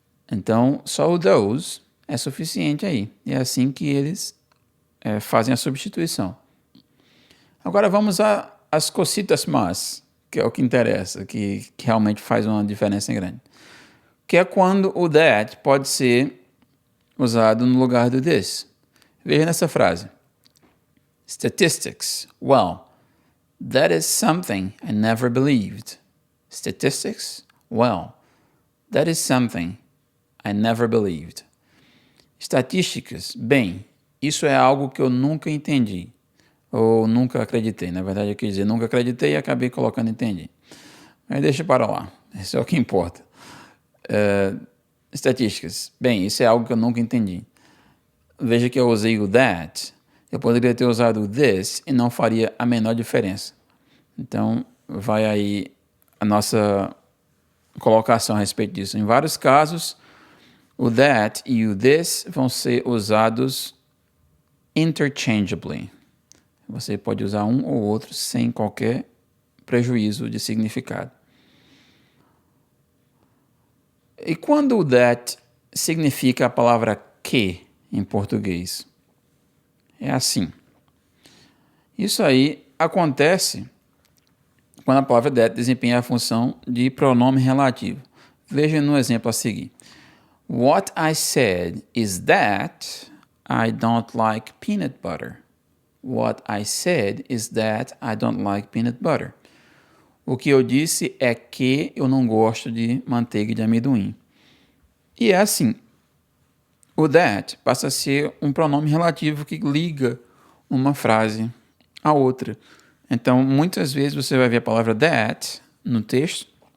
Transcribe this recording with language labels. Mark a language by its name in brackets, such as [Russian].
[Portuguese] Então, só o those é suficiente aí. É assim que eles fazem a substituição. Agora vamos às cositas más, que é o que interessa, que realmente faz uma diferença grande. Que é quando o that pode ser usado no lugar do this. Veja nessa frase. Statistics. [English] Well, that is something I never believed. Statistics? Well, that is something I never believed. [Portuguese] Estatísticas. Bem, isso é algo que eu nunca entendi. Ou nunca acreditei. Na verdade, eu quis dizer nunca acreditei e acabei colocando entendi. Mas deixa para lá. Isso é o que importa. Estatísticas. Bem, isso é algo que eu nunca entendi. Veja que eu usei o that. Eu poderia ter usado o this e não faria a menor diferença. Então, vai aí a nossa colocação a respeito disso. Em vários casos, o that e o this vão ser usados interchangeably. Você pode usar um ou outro sem qualquer prejuízo de significado. E quando o that significa a palavra que em português? É assim. Isso aí acontece quando a palavra that desempenha a função de pronome relativo. Veja no exemplo a seguir. [English] What I said is that I don't like peanut butter. What I said is that I don't like peanut butter. [Portuguese] O que eu disse é que eu não gosto de manteiga de amendoim. E é assim. O that passa a ser um pronome relativo que liga uma frase à outra. Então, muitas vezes você vai ver a palavra that no texto,